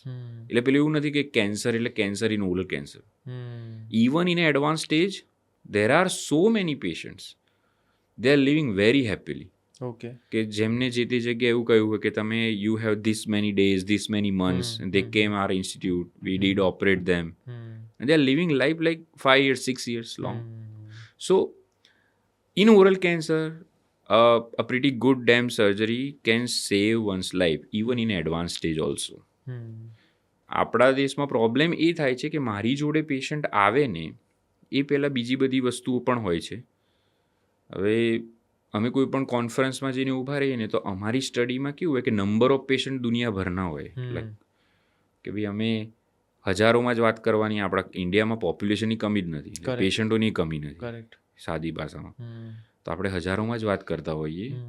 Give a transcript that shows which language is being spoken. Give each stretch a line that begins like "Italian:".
Gujarati: એટલે પેલું એવું નથી કે કેન્સર એટલે cancer
English: In oral cancer. Even in advance stage there are so many patients, they are living very happily.
Gujarati: Okay, કે જેમને જે તે જગ્યાએ એવું કહ્યું હોય કે તમે
English: You have this many days, this many months, they came are institute, we did operate them, and they are living life like 5 years, 6 years long. So in oral cancer, a pretty good damn surgery can save one's life even in advanced stage also.
Gujarati: આપણા દેશમાં problem એ થાય છે કે મારી જોડે patient આવે ને એ પહેલાં બીજી બધી વસ્તુઓ પણ હોય છે. હવે અમે કોઈ પણ કોન્ફરન્સમાં જઈને ઊભા રહીએ ને તો અમારી સ્ટડીમાં કેવું હોય કે નંબર ઓફ પેશન્ટ દુનિયાભરના હોય, લાઈક કે ભાઈ અમે હજારોમાં જ વાત કરવાની, આપણા ઇન્ડિયામાં પોપ્યુલેશનની કમી જ નથી, પેશન્ટોની કમી નથી, સાદી ભાષામાં તો આપણે હજારોમાં જ વાત કરતા હોઈએ.